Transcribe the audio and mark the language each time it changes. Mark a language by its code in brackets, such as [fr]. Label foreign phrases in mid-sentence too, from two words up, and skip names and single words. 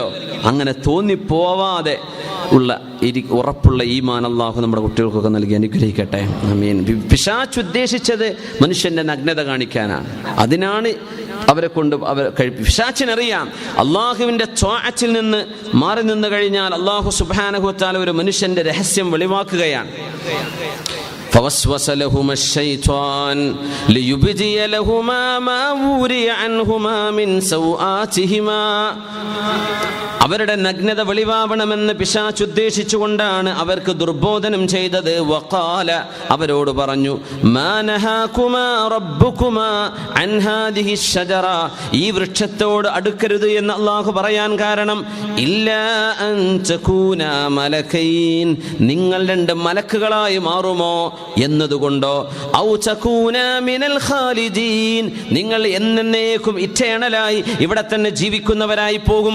[ml] അങ്ങനെ തോന്നിപ്പോവാതെ ഉള്ള ഉറപ്പുള്ള ഈമാൻ അല്ലാഹു നമ്മുടെ കുട്ടികൾക്കൊക്കെ നൽകി അനുഗ്രഹിക്കട്ടെ. ആമീൻ. പിശാച് ഉദ്ദേശിച്ചത് മനുഷ്യന്റെ നഗ്നത കാണിക്കാനാണ്. അതിനാണ് അവരെ കൊണ്ട് പിശാചിനറിയാം അള്ളാഹുവിന്റെ ത്വാഅത്തിൽ നിന്ന് മാറി നിന്ന് കഴിഞ്ഞാൽ അല്ലാഹു [ar] سبحانه وتعالى [ml] ഒരു മനുഷ്യന്റെ രഹസ്യം വെളിവാക്കുകയാണ്. [ar] فوسوس لهما الشيطان ليبدي لهما ما وري عنهما من سوآتهما. [ml] അവരുടെ നഗ്നത വെളിവാവണമെന്ന് പിശാച് ഉദ്ദേശിച്ചുകൊണ്ടാണ് അവർക്ക് ദുർബോധനം ചെയ്തത്. വഖാല, അവരോട് പറഞ്ഞു, [ar] ما نهاكما ربكما عن هذه الشجرة, [ml] ഈ വൃക്ഷത്തോട് അടുക്കരുത് എന്ന് അല്ലാഹു പറയാൻ കാരണം, [ar] إلا أن تكونا ملكين, [ml] നിങ്ങൾ രണ്ട് മലക്കുകളായി മാറുമോ എന്നതുകൊണ്ടോ, [ar] أو تكونا من الخالدين, [ml] നിങ്ങൾ എന്നേക്കും ഇറ്റേണലായി ഇവിടെ തന്നെ ജീവിക്കുന്നവരായി പോകും.